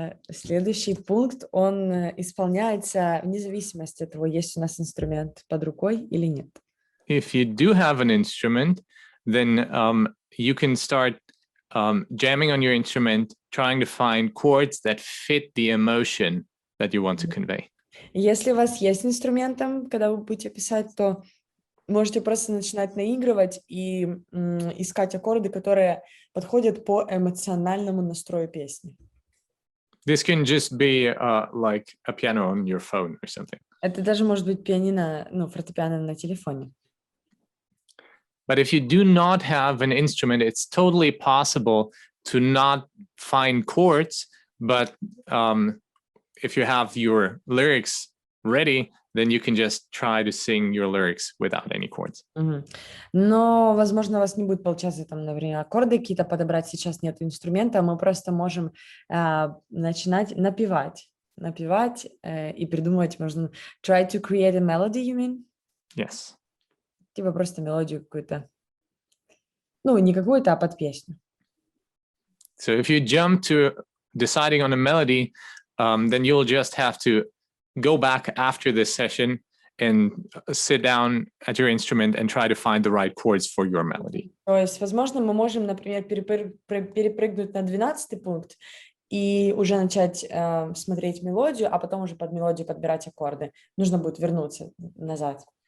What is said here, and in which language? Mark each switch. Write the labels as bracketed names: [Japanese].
[Russian] Следующий пункт, он исполняется вне зависимости от того, есть у нас инструмент под рукой или нет. [English] If you do have an instrument, then you can start jamming on your instrument, trying to find chords that fit the emotion that you want to convey. [Russian] Если у вас есть инструмент, когда вы будете писать, то можете просто начинать наигрывать и искать аккорды, которые подходят по эмоциональному настрою песни. [English] This can just be like a piano on your phone or something. [Russian] Это даже может быть пианино, фортепиано на телефоне. [English] But if you do not have an instrument, it's totally possible to not find chords. But if you have your lyrics ready, then you can just try to sing your lyrics without any chords. [Russian] Но, возможно, у вас не будет получаться, там, например, аккорды какие-то подобрать. Сейчас нет инструмента, мы просто можем начинать напевать и придумывать. Можно [English] try to create a melody, you mean? Yes. [Russian] Типа просто мелодию какую-то. Не какую-то, а под песню. [English] So if you jump to deciding on a melody, then you'll just have to go back after this session and sit down at your instrument and try to find the right chords for your melody. [Russian] То есть, возможно, мы можем, например, перепрыгнуть на 12-й пункт и уже начать смотреть мелодию, а потом уже под мелодию подбирать аккорды. Нужно будет вернуться назад.